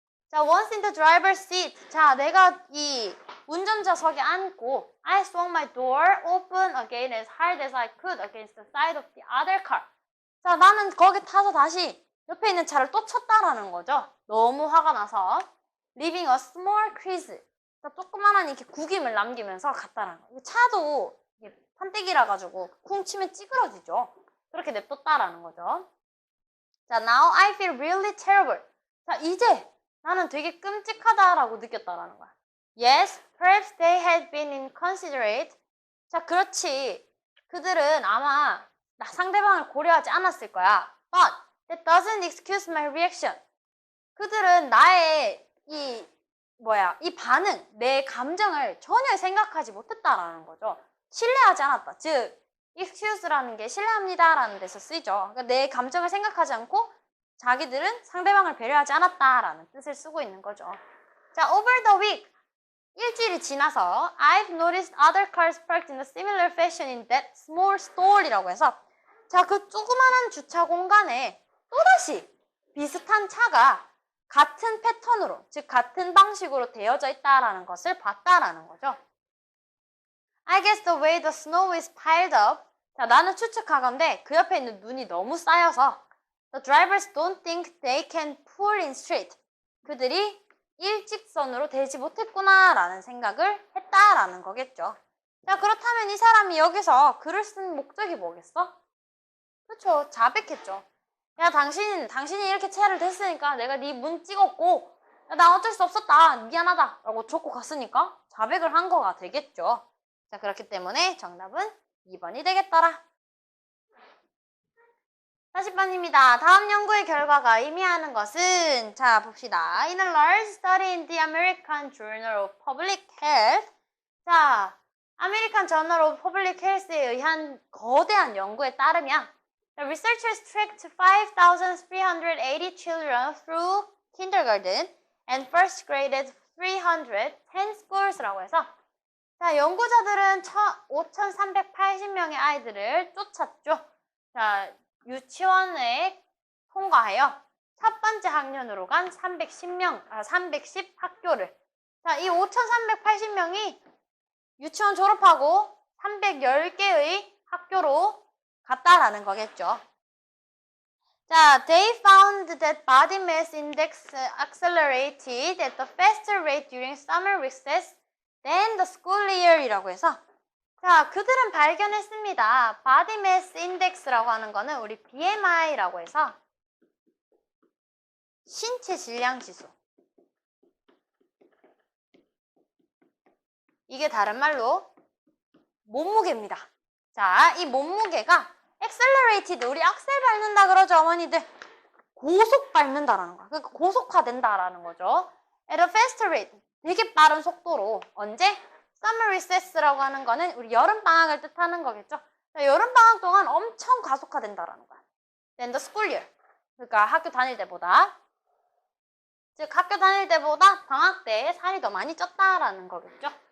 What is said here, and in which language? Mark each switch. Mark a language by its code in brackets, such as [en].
[en] 자, once in the driver's seat. 자, [ko] 내가 이 운전자석에 앉고 [en] I swung my door open again as hard as I could against the side of the other car. [ko] 자, 나는 거기 타서 다시 옆에 있는 차를 또 쳤다라는 거죠. 너무 화가 나서 [en] leaving a small crease. [ko] 자, 조그만한 이렇게 구김을 남기면서 갔다라는 거예요. 차도 판때기라 가지고 쿵 치면 찌그러지죠. 그렇게 냅뒀다라는 거죠. [en] 자, now I feel really terrible. [ko] 자, 이제 나는 되게 끔찍하다라고 느꼈다라는 거야. [en] Yes, perhaps they had been inconsiderate. [ko] 자, 그렇지. 그들은 아마 상대방을 고려하지 않았을 거야. [en] But that doesn't excuse my reaction. [ko] 그들은 나의 이 반응, 내 감정을 전혀 생각하지 못했다라는 거죠. 신뢰하지 않았다. 즉, excuse라는 게 신뢰합니다라는 데서 쓰이죠. 그러니까 내 감정을 생각하지 않고 자기들은 상대방을 배려하지 않았다라는 뜻을 쓰고 있는 거죠. [en] 자, over the week. [ko] 일주일이 지나서 [en] I've noticed other cars parked in a similar fashion in that small store [ko] 이라고 해서 자, 그 조그마한 주차 공간에 또다시 비슷한 차가 같은 패턴으로, 즉 같은 방식으로 되어져 있다라는 것을 봤다라는 거죠. [en] I guess the way the snow is piled up. [ko] 자, 나는 추측하건대 그 옆에 있는 눈이 너무 쌓여서 [en] the drivers don't think they can pull in straight. [ko] 그들이 일직선으로 되지 못했구나라는 생각을 했다라는 거겠죠. 자, 그렇다면 이 사람이 여기서 글을 쓴 목적이 뭐겠어? 그렇죠. 자백했죠. 야, 당신이 이렇게 차를 댔으니까 내가 네 문 찍었고, 야, 나 어쩔 수 없었다. 미안하다. 라고 적고 갔으니까 자백을 한 거가 되겠죠. 자, 그렇기 때문에 정답은 2번이 되겠더라. 40번입니다. 다음 연구의 결과가 의미하는 것은, 자, 봅시다. [en] In a large study in the American Journal of Public Health. 자, American Journal of Public Health [ko] 에 의한 거대한 연구에 따르면 [en] The researchers tracked 5,380 children through kindergarten and first graded 310 schools.라고 해서 자, [ko] 연구자들은 5,380명의 아이들을 쫓았죠. 자, 유치원에 통과하여 첫 번째 학년으로 간 310 학교를. 자, 이 5,380명이 유치원 졸업하고 310개의 학교로 갔다라는 거겠죠. [en] 자, they found that body mass index accelerated at a faster rate during summer recess than the school year이라고 해서 자, [ko] 그들은 발견했습니다. body mass index라고 하는 거는 우리 BMI라고 해서 신체 질량 지수. 이게 다른 말로 몸무게입니다. 자, 이 몸무게가 accelerated, 우리 악셀 밟는다 그러죠, 어머니들. 고속 밟는다라는 거야. 그러니까 고속화된다라는 거죠. [en] at a faster rate, [ko] 되게 빠른 속도로. 언제? summer recess라고 하는 거는 우리 여름방학을 뜻하는 거겠죠. 자, 여름방학 동안 엄청 가속화된다라는 거야. [en] then the school year, [ko] 그러니까 학교 다닐 때보다. 즉, 학교 다닐 때보다 방학 때 살이 더 많이 쪘다라는 거겠죠.